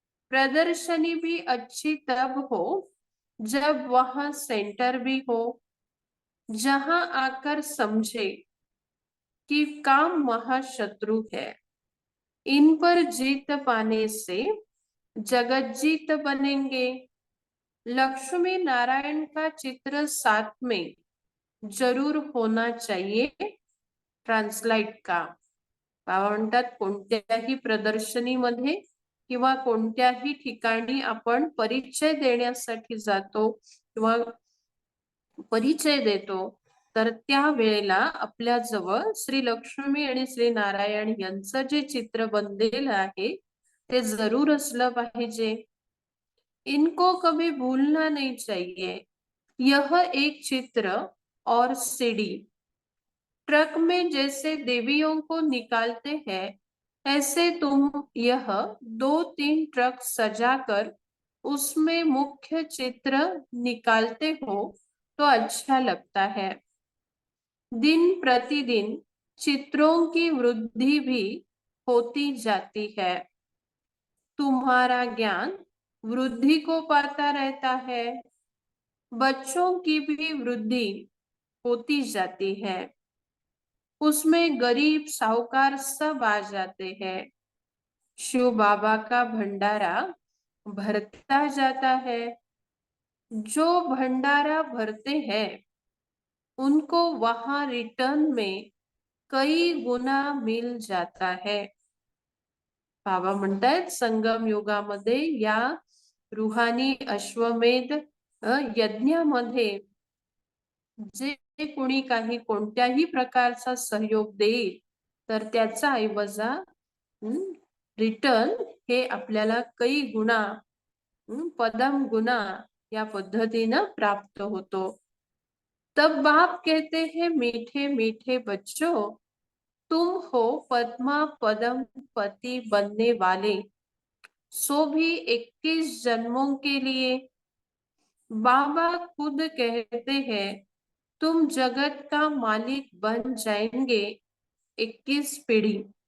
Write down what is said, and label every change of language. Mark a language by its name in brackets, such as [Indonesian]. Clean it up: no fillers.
[Hindi] प्रदर्शनी भी अच्छी तब हो जब वहां सेंटर भी हो, जहां आकर समझे कि काम महाशत्रु है. इन पर जीत पाने से जगत जीत बनेंगे. लक्ष्मी नारायण का चित्र साथ में जरूर होना चाहिए. [Marathi] ट्रान्सलाइट का म्हणतात कोणत्याही प्रदर्शनीमध्ये किंवा कोणत्याही ठिकाणी आपण परिचय देण्यासाठी जातो किंवा परिचय देतो तर त्या वेळेला आपल्या जवळ श्री लक्ष्मी आणि श्री नारायण यांचं जे चित्र बनलेलं आहे ते जरूर असलं पाहिजे. [Hindi] इनको कभी भूलना नहीं चाहिए. यह एक चित्र और सीढ़ी. ट्रक में जैसे देवियों को निकालते हैं ऐसे तुम यह 2-3 ट्रक सजाकर उसमें मुख्य चित्र निकालते हो तो अच्छा लगता है. दिन प्रतिदिन चित्रों की वृद्धि भी होती जाती है. तुम्हारा ज्ञान वृद्धि को पाता रहता है. बच्चों की भी वृद्धि होती जाती है. उसमें गरीब साहूकार सब आ जाते हैं. शिव बाबा का भंडारा भरता जाता है. जो भंडारा भरते हैं उनको वहां रिटर्न में कई गुना मिल जाता है. [Marathi] बाबा म्हणतायत संगम युगामध्ये या रुहानी अश्वमेध यज्ञामध्ये जे कोणी काही कोणत्याही प्रकारचा सहयोग देईल तर त्याचा ऐवजा रिटर्न हे आपल्याला [Hindi] कई गुणा पदम गुना [Marathi] या पद्धतीनं प्राप्त होतो. [Hindi] तब बाप कहते हैं मीठे मीठे बच्चों तुम हो पद्मा पदम पति बनने वाले, सो भी 21 जन्मों के लिए. बाबा खुद कहते हैं तुम जगत का मालिक बन जाएंगे 21 पीढ़ी.